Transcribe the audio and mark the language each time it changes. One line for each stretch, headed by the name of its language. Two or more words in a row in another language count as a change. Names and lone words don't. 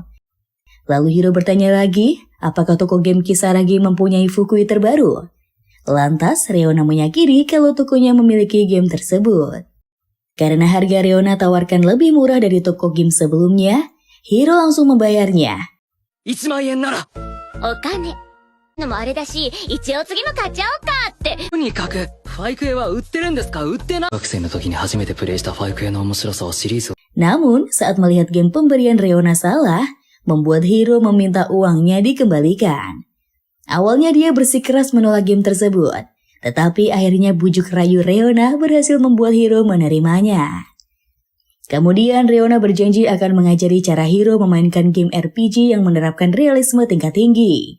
Indonesian: Lalu Hiro bertanya lagi, apakah toko game Kisaragi mempunyai Fukui terbaru? Lantas Reona menyakiri kalau tokonya memiliki game tersebut. Karena harga Reona tawarkan lebih murah dari toko game sebelumnya, Hiro langsung membayarnya.
Japanese: 1 万円ならお金のもあれだし、一応次も買っちゃおうかって。とにかくファイクエは売ってるんですか？売ってない。学生の時に初めてプレイしたファイクエの面白さはシリーズ。
Indonesian: Namun, saat melihat game pemberian Reona salah, membuat Hiro meminta uangnya dikembalikan. Awalnya dia bersikeras menolak game tersebut, tetapi akhirnya bujuk rayu Reona berhasil membuat Hiro menerimanya. Kemudian Reona berjanji akan mengajari cara Hiro memainkan game RPG yang menerapkan realisme tingkat tinggi.